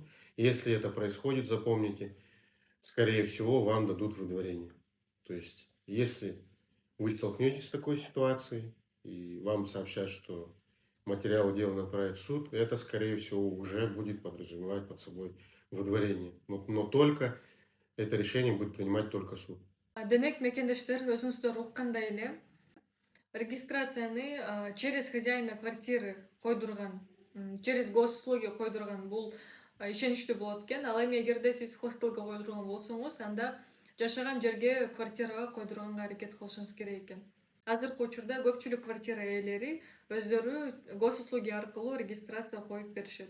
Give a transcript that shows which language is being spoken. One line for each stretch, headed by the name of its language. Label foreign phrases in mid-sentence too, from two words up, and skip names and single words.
Russian: Если это происходит, запомните, скорее всего, вам дадут выдворение. То есть, если вы столкнетесь с такой ситуацией, и вам сообщат, что материалы дела направят в суд, это, скорее всего, уже будет подразумевать под собой выдворение. Но только это решение будет принимать только суд.
Kyrgyz: Демек, мекендештер, өзүңүздөр уккандай эле регистрацияны
Russian: через хозяина квартиры
Kyrgyz: койдурган,
Russian: через госуслуги
Kyrgyz: койдурган бул ишеничтүү болот экен. Ал эми эгерде сиз хостелге койдурган болсоңуз, анда жашаган жерге, квартирага койдурганга аракет кылышыңыз керек экен. Азыркы учурда көпчүлүк квартира ээлери өздөрү госуслуги аркылуу регистрация коюп беришет.